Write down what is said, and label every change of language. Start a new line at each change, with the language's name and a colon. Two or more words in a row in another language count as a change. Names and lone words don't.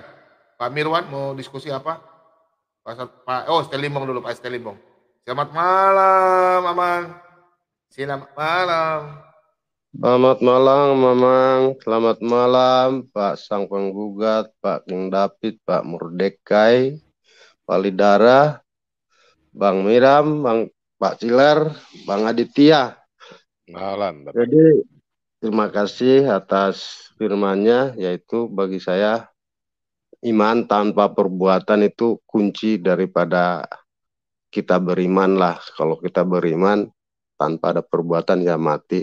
Indonesian: Pak Mirwan mau diskusi apa? Stelimbong dulu, Pak Stelimbong. Selamat malam, Mamang. Selamat malam. Selamat malam, Mamang. Selamat malam, Pak Sang Penggugat, Pak King David, Pak Murdekai, Pak Lidara, Bang Miram, Pak Ciler, Bang Aditya. Malam, Bapak. Jadi, terima kasih atas firman-Nya, yaitu bagi saya, iman tanpa perbuatan itu kunci daripada kita beriman lah. Kalau kita beriman tanpa ada perbuatan ya mati.